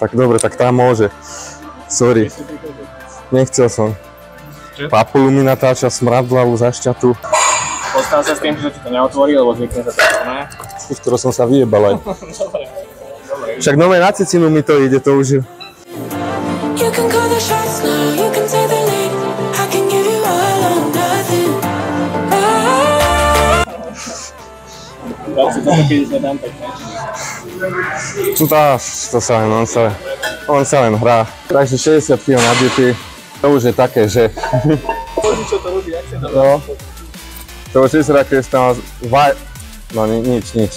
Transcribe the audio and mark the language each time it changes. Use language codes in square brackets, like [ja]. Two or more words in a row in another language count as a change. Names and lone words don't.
[sk] Tak dobre, tak tá môže. Sorry. Nechcel som. Papulu mi natáča, smradlavú zašťatu. Postav sa s tým, že ti to neotvorí, lebo zvykne sa to ne? Skoro som sa vyjebal aj. Dobre. Však nové na cicinu mi to ide, to už. [en] You can call the shots now, you can take the lead. I can give you all or nothing. [sk] Dal si to, keď nedám tak, ne? To sa len, on sa len hrá. Takže 60 kg nabitý, to už je také, že... Pozri, čo to robí, jak sa to No, to už vyzerá, keď tam no nič.